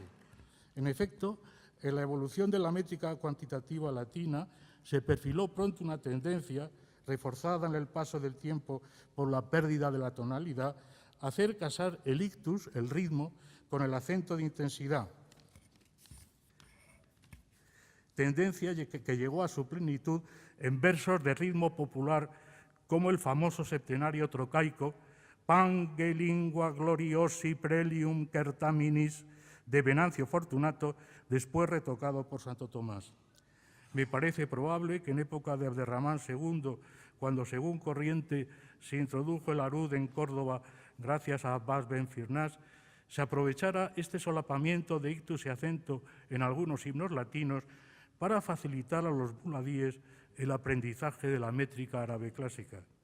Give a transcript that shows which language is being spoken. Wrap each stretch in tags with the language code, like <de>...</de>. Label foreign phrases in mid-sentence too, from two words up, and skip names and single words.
<es>En efecto, en la evolución de la métrica cuantitativa latina se perfiló pronto una tendencia, reforzada en el paso del tiempo por la pérdida de la tonalidad, a hacer casar el ictus, el ritmo, con el acento de intensidad. Tendencia que llegó a su plenitud en versos de ritmo popular como el famoso septenario trocaico Pange lingua gloriosi prelium certaminis de Venancio Fortunato, después retocado por Santo Tomás. Me parece probable que en época de Abderramán II, cuando según Corriente se introdujo el arud en Córdoba gracias a Abbas ben Firnas, se aprovechara este solapamiento de ictus y acento en algunos himnos latinos para facilitar a los muladíes el aprendizaje de la métrica árabe clásica.</es>